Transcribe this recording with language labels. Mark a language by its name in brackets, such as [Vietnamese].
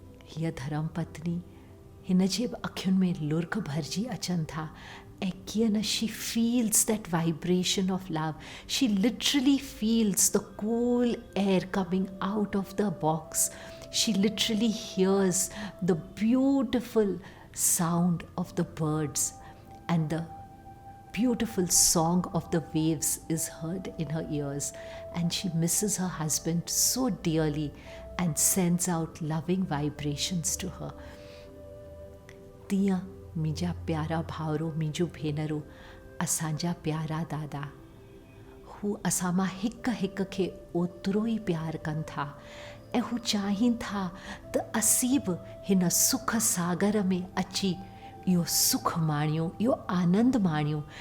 [Sindhi] हीअ धर्मपत्नी, हिन जे बि अखियुनि में लुर्क भरिजी अचनि था ऐं कीअं न [English] She feels that vibration of love. She literally feels the cool air coming out of the box. She literally hears the beautiful sound of the birds and the beautiful song of the waves is heard in her ears, and she misses her husband so dearly and sends out loving vibrations to her. [Sindhi] तीअं मुंहिंजा प्यारा भाउरो, मुंहिंजूं भेनरूं, असांजा प्यारा दादा, हू असां मां हिक हिक खे ओतिरो ई प्यार कनि था ऐं हू चाहिनि था त असीं बि हिन सुख सागर में अची इहो सुख माणियूं, इहो आनंद माणियूं।